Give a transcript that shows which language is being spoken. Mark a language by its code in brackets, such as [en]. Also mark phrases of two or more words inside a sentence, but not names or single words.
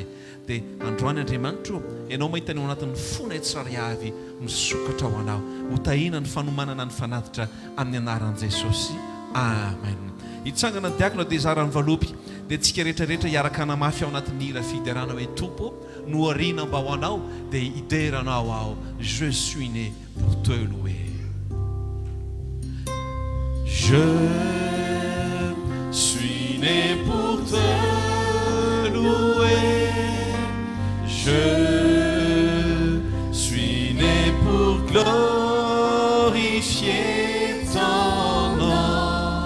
[mg] Dia androany Andriamanitra, ianao mahita ny ao anatin'ny fonay tsirary avy misokatra ao anao, ho tahina ny fanomanana ny fanatitra amin'ny anaran'i Jesosy. Amen. Hitsangana ny diakona dia zarany valopy dia tsika rehetrarehetra hiaraka namafy ao anatin'ny hira fiderana hoe tompo noariana mba ho anao dia hideranao ao. [fr] Je suis né pour te louer. Je suis né pour te louer. Je suis né pour glorifier ton nom.